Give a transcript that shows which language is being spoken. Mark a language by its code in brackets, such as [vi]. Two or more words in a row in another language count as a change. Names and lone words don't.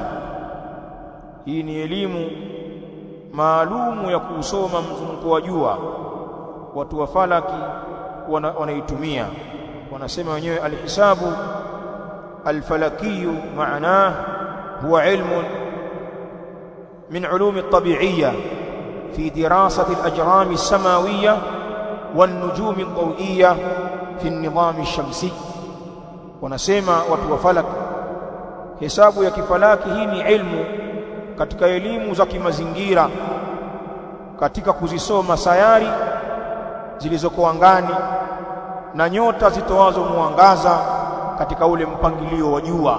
[sw] Hii ni elimu maalumu ya kusoma mzunguko wa jua. Watu wa falaki wanaitumia, wanasema wenyewe [ar] الحساب الفلكي معناه هو علم من علوم الطبيعية في دراسة الأجرام السماوية والنجوم الضوئية في النظام الشمسي. [sw] Wanasema watu wa falaki, hesabu ya kifalaki hii ni ilmu katika elimu za kimazingira, katika kuzisoma sayari zilizoko angani na nyota zitoazo mwangaza katika ule mpangilio wa jua.